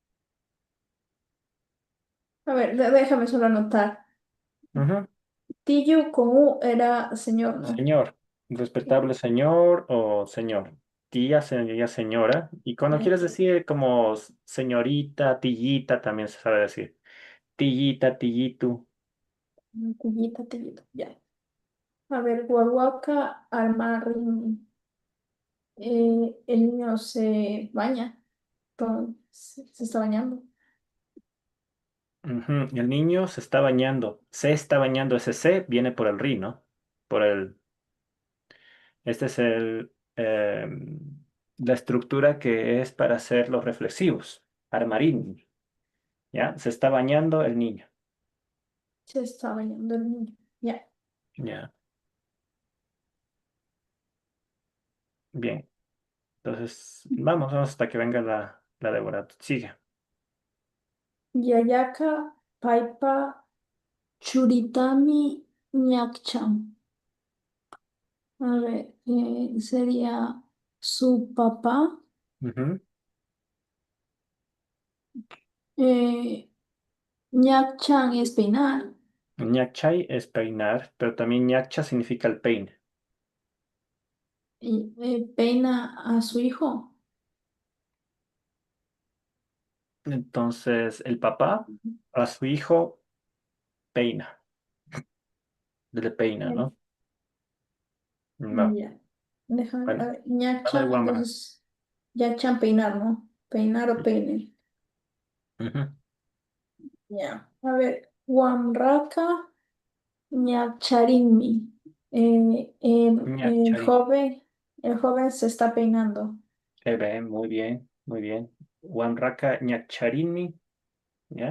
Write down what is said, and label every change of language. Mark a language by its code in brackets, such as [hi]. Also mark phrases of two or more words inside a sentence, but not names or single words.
[es] A ver, déjame solo anotar. Ujú. Tillo con U era señor, ¿no? Señor, respetable señor o señor. Tía sería señora. Y cuando Ya. quieres decir como señorita, tillita, también se sabe decir. Tillita, tillitu. Tillita, tillito, ya. A ver, [qu] guaguaca, armarín. [es] El niño se baña. Se está bañando. Ujú, el niño se está bañando. Se está bañando. Ese se viene por el ri, ¿no? Por el. Este es la estructura que es para hacer los reflexivos. Armarín. ¿Ya? Se está bañando el niño. Se está bañando el niño. Ya. Ya. Bien. Entonces, vamos hasta que venga la Débora. Sigue. [qu] Yayaka, paipa, churitami, ñakchan. [es] A ver, sería su papá. Ujú. Eh, ñakchan es peinar. Ñachay es peinar, pero también ñacha significa el peine. Y, peina a su hijo. Entonces, el papá a su hijo peina. Le peina, Eh, ¿no? Va. ya. Déjame ver. A Bueno, ver, a ver, ñakchan, Wambra. entonces, ñakchan peinar, ¿no? Peinar o peine. Ujú. Ya. A ver, [qu] Huamraca, ñacharinmi. [es] El Ñachari. joven, el joven se está peinando. Bien, muy bien, muy bien. [qu] Wanraka ñacharini, [es] ¿ya?